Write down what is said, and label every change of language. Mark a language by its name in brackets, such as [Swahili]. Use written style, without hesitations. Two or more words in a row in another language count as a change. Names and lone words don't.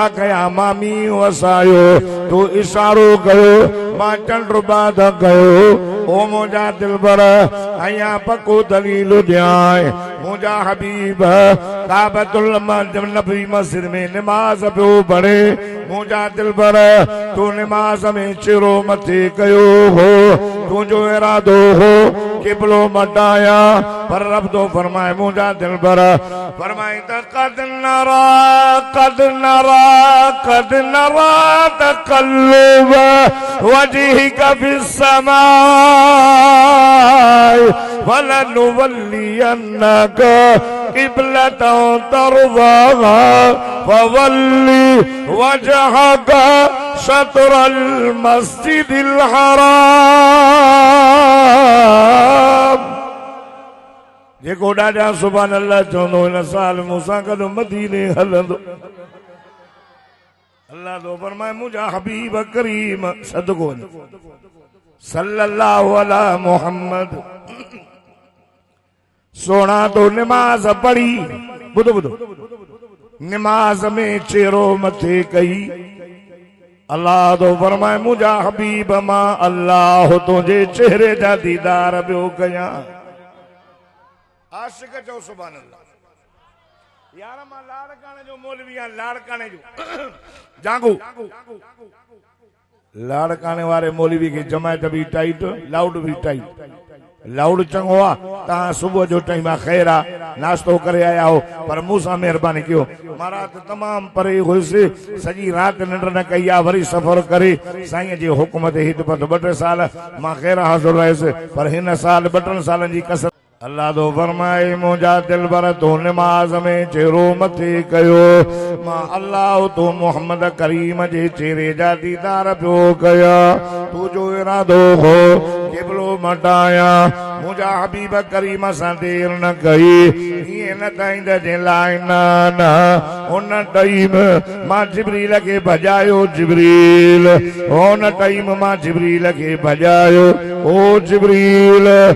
[Sindhi] कया मां मींहुं वसायो तू इशारो कयो मां चंड बाद कयो ओ मुंहिंजा दिल पर अया पको दलील ॾियां मुंहिंजा हबीब काबतुल नबी मस्जिद में नमाज पियो पढ़े मुंहिंजा दिल पर तू नमाज में चिरो मथे कयो हो तुंहिंजो इरादो हो किबलो मटाया पर रब तो फरमाए मुंहिंजा दिल पर फरमाए त कद [Arabic] نرى تقلب وجهك في السماء فلنولينك قبلة ترضاها فول وجهك شطر المسجد [Sindhi] हराम जेको ॾाढा [Arabic] سبحان الله [Sindhi] चवंदो हिन साल मूंसां गॾु मदीने हलंदो अल्लाह तो फरमाए मुंहिंजा हबीब करीम सदको [Arabic] صلى الله على محمد [Sindhi] सोना तो नमाज पढ़ी बुधो नमाज में चेरो मथे कई अल्लाह तो फरमाए मुंहिंजा हबीब मां अल्लाह तुंहिंजे चेहरे जा दीदार पियो कयां आशिक चओ [Arabic] سبحان الله [Sindhi] यार मां लाड़काने जो मौलवी आहियां लाड़काने जो जागो लाड़काने वारे मौलवी की जमायत भी [English] tight loud [Sindhi] भी [English] tight loud [Sindhi] चंगो आ तहां सुबह जो टाइम आ खैर आ नाश्तो करे आया हो पर मूंसां मेहरबानी कयो मां रात तमाम परे हुयसि सॼी रात निंड न कई आ वरी सफ़र करे साईं जे हुकुम ते हित पत 2-3 साल मां खैर हाज़िर रहियुसि पर हिन साल 2-3 सालनि जी कसर अल्लाह तो फरमाए मुंहिंजा दिल पर तो नमाज में चेहरो मथे कयो मां अल्लाह तो मोहम्मद करीम जे चेहरे जा दीदार पियो कया तुंहिंजो इरादो हो किबलो मटाया मुंहिंजा हबीब करीम सां देर न कई ईअं न ताईं जे लाइ न उन टाइम मां जिब्रील खे भॼायो जिब्रील उन टाइम मां जिब्रील खे भॼायो ओ जिब्रील